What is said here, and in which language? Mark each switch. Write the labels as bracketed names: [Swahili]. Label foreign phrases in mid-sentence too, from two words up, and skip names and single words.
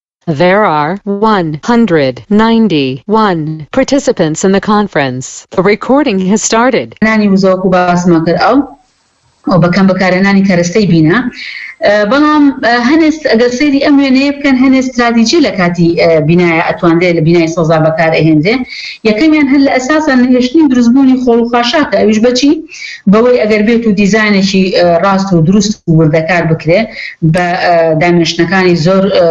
[English] There are 191 participants in the conference. The recording has started. [Central Kurdish] نانی وزۆک و باسمان کرد ئەو بەکەم بەکارهێنانی کەرەستەی بینا بەڵام هەنێست ئەگەر سەیری ئەم وێنەیە بکەن هەنێ استراتیجی لە کاتی بینایە ئەتوانرێت لە بینای سەوزا بەکارهێنرێ یەکەمیان هەر لە ئەساسا نهێشتنی دروستبوونی خۆڵ و خاشاکە ئەویش بەچی بەوەی ئەگەر بێت و دیزاینێکی ڕاست و دروست و وردەکار بکرێ بە دامێنشتنەکانی زۆر